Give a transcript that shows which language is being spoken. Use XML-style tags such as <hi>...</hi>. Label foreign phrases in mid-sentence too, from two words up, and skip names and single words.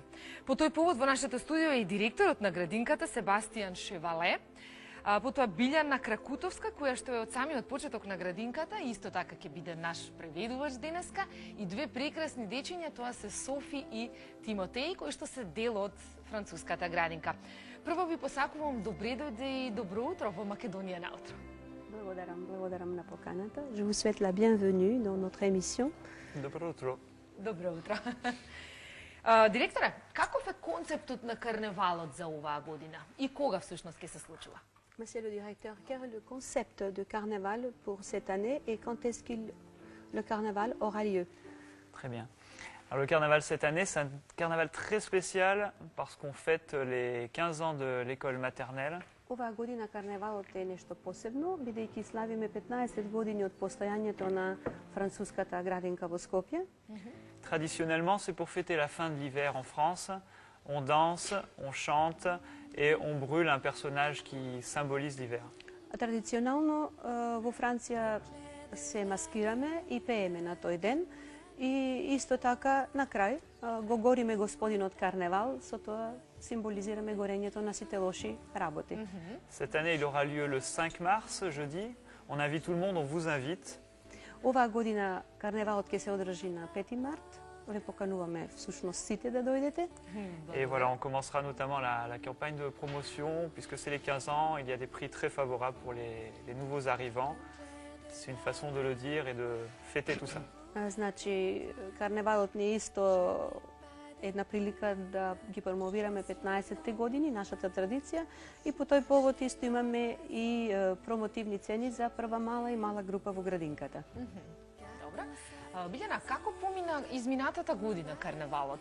<mk>По тој повод во нашето студио е и директорот на градинката Себастијан Шевале, потоа Билјана Кракутовска, која што е од самиот почеток на градинката, исто така ќе биде наш преведувач денеска, и две прекрасни дечиња, тоа се Софи и Тимотеј, кои што се дел од француската градинка. Прво ви посакувам добре дојде и добро утро во Македонија наутро. Благодарам на поканата.</mk> <fr>Je vous souhaite la bienvenue dans notre émission.</fr> <mk>Добро утро. Добро утро. Директоре, каков е концептот на карневалот за оваа година и кога всушност ќе се случува?</mk> <fr>Monsieur le directeur, quel est le concept de carnaval pour cette année et quand est-ce que le carnaval aura lieu? Très bien. Alors, le carnaval cette année, c'est un carnaval très spécial parce qu'on fête les 15 ans de l'école maternelle.</fr> <mk>Оваа година карневалот е нешто посебно, бидејќи славиме 15 години од постојањето на француската градинка во Скопје.</mk> <fr>Traditionnellement, c'est pour fêter la fin de l'hiver en France. On danse, on chante et on brûle un personnage qui symbolise l'hiver.</fr> <mk>Традиционално во Франција се маскираме и пееме на тој ден и исто така на крај го гориме господинот карневал, со тоа символизираме горењето на сите лоши работи.</mk> <fr>Cette année, il aura lieu le 5 mars, jeudi. On invite tout le monde, on vous invite.</fr> <mk>Оваа година карневалот ќе се одржи на 5 март. Ве покануваме всушност сите да дојдете.</mk> <fr>Et voilà, on commencera notamment la campagne de promotion, puisque c'est les 15 ans, il y a des prix très favorables pour les nouveaux arrivants. C'est une façon de le dire et de fêter tout ça.</fr> <mk>Значи, карневалот ни е исто една прилика да ги промовираме 15-те години, нашата традиција, и по тој повод исто имаме и промотивни цени за прва мала и мала група во градинката. Добра. Билјана, како помина изминатата година карневалот?</mk>